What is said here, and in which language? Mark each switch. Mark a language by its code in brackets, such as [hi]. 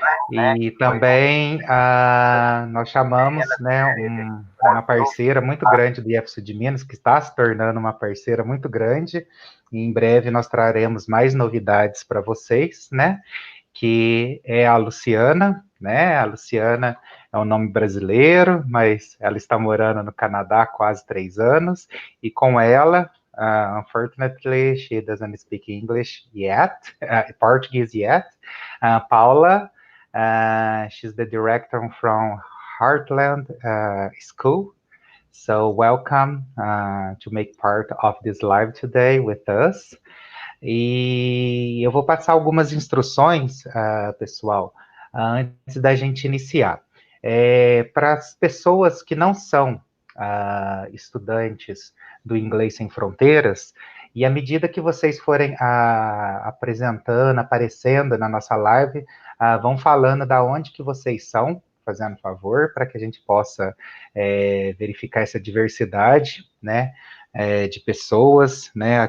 [pt] E também nós chamamos, né, uma parceira muito grande do IEF de Minas, que está se tornando uma parceira muito grande, e em breve nós traremos mais novidades para vocês, né, que é a Luciana, né? A Luciana é um nome brasileiro, mas ela está morando no Canadá há quase 3 anos, e com ela, [en] unfortunately, she doesn't speak English yet, Portuguese yet. Paula, she's the director from Heartland School. So welcome to make part of this live today with us. [pt] E eu vou passar algumas instruções, pessoal, antes da gente iniciar. Para as pessoas que não são estudantes do Inglês Sem Fronteiras, e à medida que vocês forem apresentando, aparecendo na nossa live, vão falando da onde que vocês são, fazendo favor, para que a gente possa verificar essa diversidade, né, de pessoas, né.